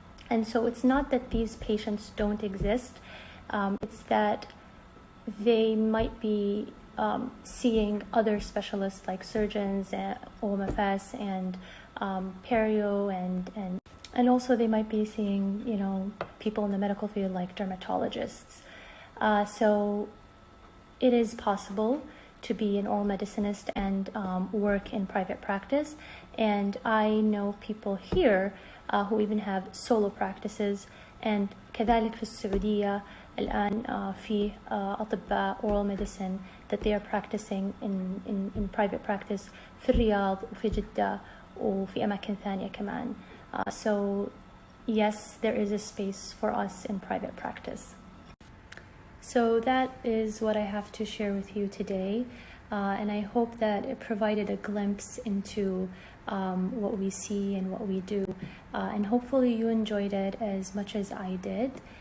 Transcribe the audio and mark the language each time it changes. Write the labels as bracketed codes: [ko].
[en] And so it's not that these patients don't exist. It's that they might be seeing other specialists like surgeons and OMFS and perio and also they might be seeing people in the medical field like dermatologists. So it is possible to be an oral medicinist and work in private practice, and I know people here who even have solo practices. [ar] And كذلك في السعودية الآن في أطباء oral medicine [en] that they are practicing in private practice [ar] في الرياض وفي جدة وفي أماكن ثانية كمان. [en] So yes, there is a space for us in private practice. So that is what I have to share with you today, and I hope that it provided a glimpse into what we see and what we do, and hopefully you enjoyed it as much as I did.